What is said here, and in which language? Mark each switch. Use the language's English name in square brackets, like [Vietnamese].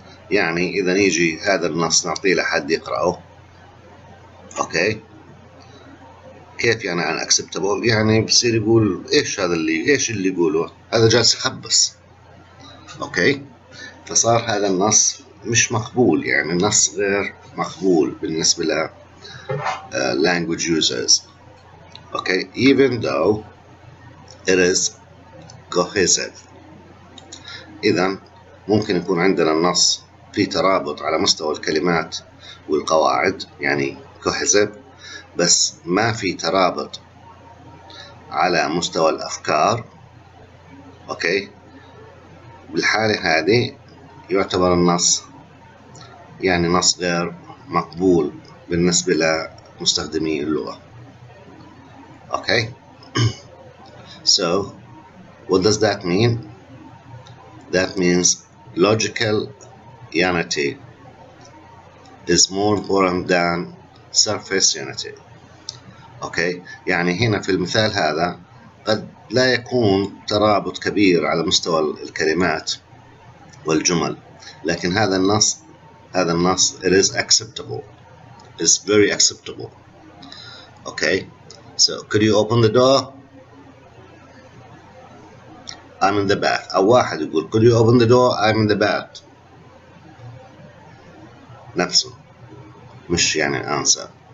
[Arabic] يعني إذا نيجي هذا النص نعطيه لحد يقرأه، أوكي، كيف يعني unacceptable؟ يعني بصير يقول إيش اللي يقوله؟ هذا جالس يخبص، أوكي، فصار هذا النص مش مقبول، يعني النص غير مقبول بالنسبة ل [English] language users. Okay, even though it is cohesive. [Arabic] إذا ممكن يكون عندنا النص في ترابط على مستوى الكلمات والقواعد، يعني cohesive، بس ما في ترابط على مستوى الأفكار. أوكي، بالحالة هذه يعتبر النص يعني نص غير مقبول بالنسبة لمستخدمي اللغة. [English] Okay, so what does that mean? That means logical unity is more important than surface unity. [Arabic] Okay, يعني هنا في المثال هذا قد لا يكون ترابط كبير على مستوى الكلمات والجمل، لكن هذا النص [English] it is acceptable. It's very acceptable. Okay, so could you open the door? I'm in the bath. [Arabic] أو واحد يقول [English] could you open the door? I'm in the bath. [Arabic] نفسه، مش يعني answer.